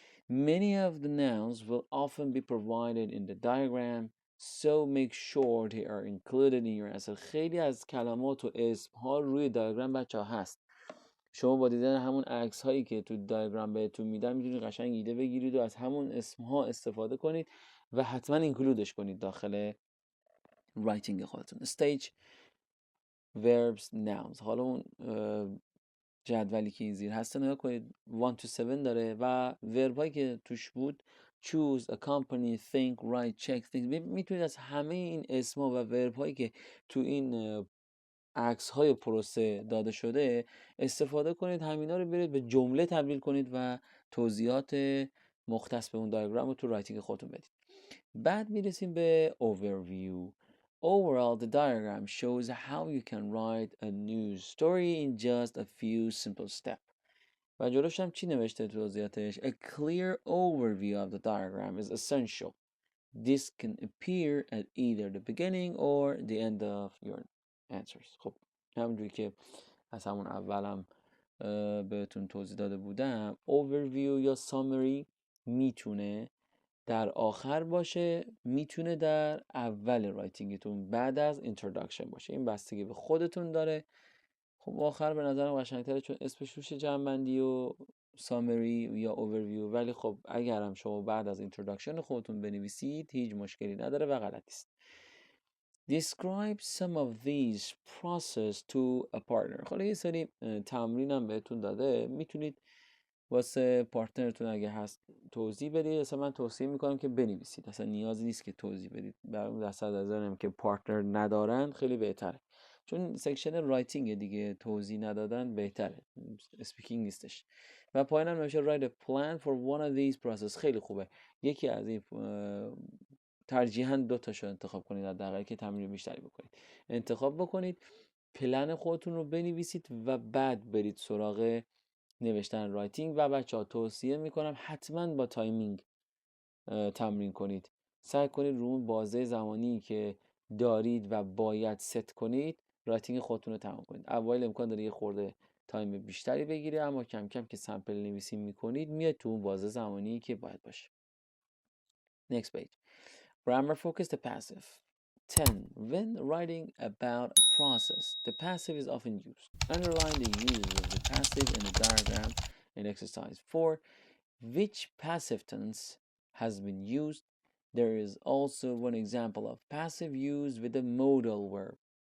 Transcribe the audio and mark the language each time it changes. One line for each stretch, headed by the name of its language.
English: Many of the nouns will often be provided in the diagram, so make sure they are included in your answer.
Persian: خیلی از کلمات و اسم ها روی دیاگرام بچه ها هست. شما با دیدن همون عکس هایی که تو دیاگرام بهتون میدن میتونید قشنگ ایده بگیرید و از همون اسم ها استفاده کنید و حتما اینکلودش کنید داخل رایتینگ خودتون.
English: Stage verbs nouns.
Persian: حالا اون جدولی که این زیر هست نگاه کنید 1 to 7 داره و ورب هایی که توش بود
English: choose, accompany, think, write, check, think.
Persian: میتونید از همه این اسما و ورب هایی که تو این عکس های پروسه داده شده استفاده کنید، همینا رو برید به جمله تبدیل کنید و توضیحات مختص به اون دیاگرام رو تو رایتینگ خودتون بدید. بعد میرسیم به overview.
English: Overall, the diagram shows how you can write a news story in just a few simple steps.
Persian: و جلوش هم چی نوشته توضیحاتش؟
English: A clear overview of the diagram is essential. This can appear at either the beginning or the end of your answers.
Persian: خب همونجوری که از همون اولم بهتون توضیح داده بودم، overview یا summary میتونه در آخر باشه، میتونه در اول رایتینگتون بعد از introduction باشه. این بستگی به خودتون داره. خب آخر به نظرم قشنگتره چون اسمش روش جمع‌بندی و سامری یا اوورویو، ولی خب اگرم شما بعد از اینتروداکشن خودتون بنویسید هیچ مشکلی نداره و غلط نیست.
English: Describe some of these process to a partner.
Persian: حالا یه سری تمرین هم بهتون داده، میتونید واسه پارتنرتون اگه هست توضیح بدید. اصلا من توصیه میکنم که بنویسید، اصلا نیازی نیست که توضیح بدید. برای اون درصد از نظرم که پارتنر ندارن خیلی بهتره، چون سکشن رایتینگ دیگه توضیح ندادن بهتره، اسپیکینگ نیستش. و پایین هم نوشته
English: write a plan for one of these process.
Persian: خیلی خوبه یکی از این ترجیحاً 2 تاشو انتخاب کنید، حداقل که تمرین بیشتری بکنید. انتخاب بکنید، پلن خودتون رو بنویسید و بعد برید سراغ نوشتن رایتینگ. و بچه‌ها توصیه میکنم حتما با تایمینگ تمرین کنید. سعی کنید رو اون بازه زمانی که دارید و باید ست کنید رایتینگ خودتون رو تمام کنید. اوایل امکان داره یه خورده تایم بیشتری بگیره، اما کم کم که سمپل نویسی میکنید میاد تو اون بازه زمانی که باید باشه.
English: Next page. Grammar focus the passive. 10. When writing about a process, the passive is often used. Underline the use of the passive in the diagram in exercise 4. Which passive tense has been used? There is also one example of passive used with a modal verb.